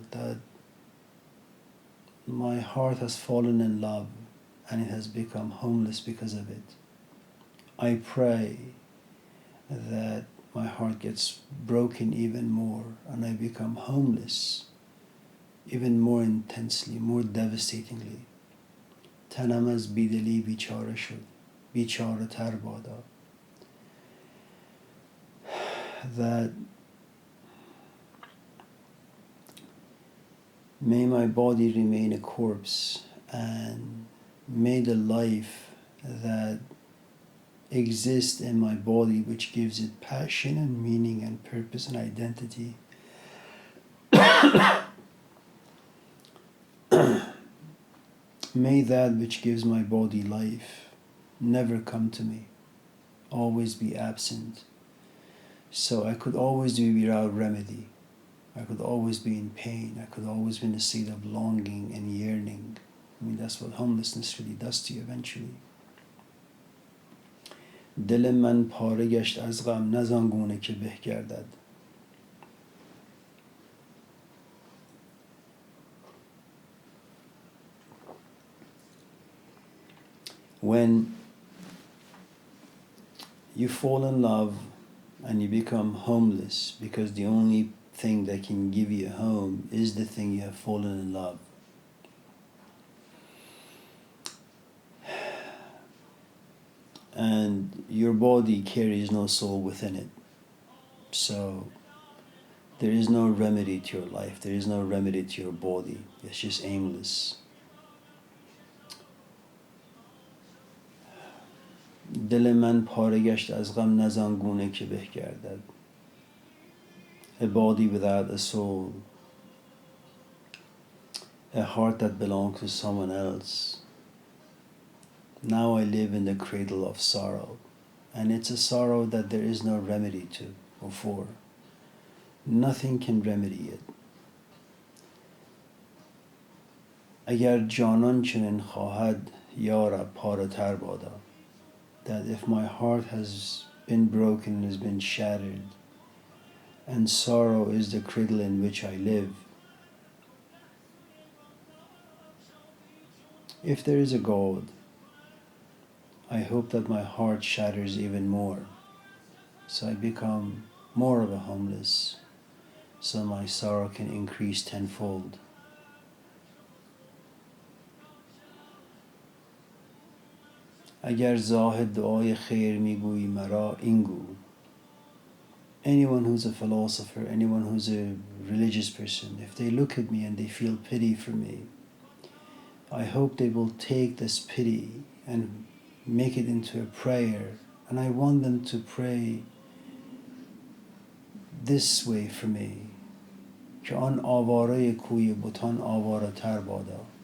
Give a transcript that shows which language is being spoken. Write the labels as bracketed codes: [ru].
[en] That my heart has fallen in love and it has become homeless because of it. I pray that my heart gets broken even more and I become homeless even more intensely, more devastatingly. [fa] تنم از بیدلی بیچاره شد بیچاره تر بادا. [en] That may my body remain a corpse, and may the life that exists in my body, which gives it passion and meaning and purpose and identity, may that which gives my body life never come to me, always be absent. So I could always be without remedy. I could always be in pain. I could always be in a state of longing and yearning. I mean, that's what homelessness really does to you eventually. [fa] دل من پاره گشت از غم نزانگونه که به گردد. [en] When you fall in love and you become homeless because the only thing that can give you a home is the thing you have fallen in love, and your body carries no soul within it, so there is no remedy to your life, there is no remedy to your body, it's just aimless. [fa] دل من پاره گشت از غم نزانگونه که به گردد. [en] A body without a soul, a heart that belongs to someone else. Now I live in the cradle of sorrow, and it's a sorrow that there is no remedy to or for. Nothing can remedy it. [fa] اگر جانان چنین خواهد یارب پاره تر بادا. [en] That if my heart has been broken and has been shattered, and sorrow is the cradle in which I live, if there is a God, I hope that my heart shatters even more, so I become more of a homeless, so my sorrow can increase tenfold. [fa] اگر زاهد دعای خیر میگویی مرا اینگو. [en] Anyone who's a philosopher, anyone who's a religious person, if they look at me and they feel pity for me, I hope they will take this pity and make it into a prayer, and I want them to pray this way for me, [fa] که آن آواره کوی بتان آواره تر بادا.